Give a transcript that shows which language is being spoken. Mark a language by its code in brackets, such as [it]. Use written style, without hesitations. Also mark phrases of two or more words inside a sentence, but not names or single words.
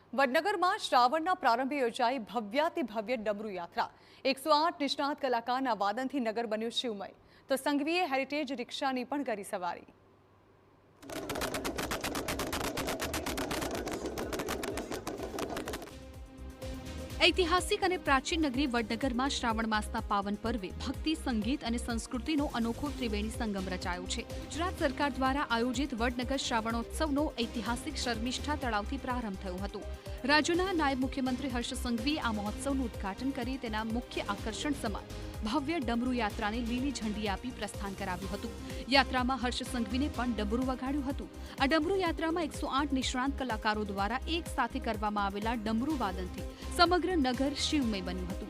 [gu] વડનગરમાં શ્રાવણના પ્રારંભે યોજાઈ ભવ્યાતિ ભવ્ય ડમરૂ યાત્રા 108 નિષ્ણાત કલાકારના વાદનથી નગર બન્યું શિવમય તો સંઘવીએ હેરિટેજ રિક્ષાની પણ કરી સવારી। ઐતિહાસિક ઔર પ્રાચીન નગરી વડનગર મેં શ્રાવણ માસના પાવન પર્વે ભક્તિ સંગીત ઔર સંસ્કૃતિ અનોખો ત્રિવેણી સંગમ રચાયો છે। ગુજરાત સરકાર દ્વારા આયોજિત વડનગર શ્રાવણોત્સવનો ઐતિહાસિક શર્મિષ્ઠા તળાવથી પ્રારંભ થયો હતો। રાજ્યના નાયબ મુખ્યમંત્રી હર્ષ સંઘવીએ આ મહોત્સવનું ઉદ્ઘાટન કરી તેના મુખ્ય આકર્ષણ સમાન ભવ્ય ડમરૂ યાત્રાને લીલી ઝંડી આપી પ્રસ્થાન કરાવ્યું હતું। યાત્રામાં હર્ષ સંઘવીને પણ ડમરૂ વગાડ્યું હતું। આ ડમરૂ યાત્રામાં 108 નિષ્ણાંત કલાકારો દ્વારા એક સાથે કરવામાં આવેલા ડમરૂ વાદનથી સમગ્ર નગર શિવમય બન્યું હતું।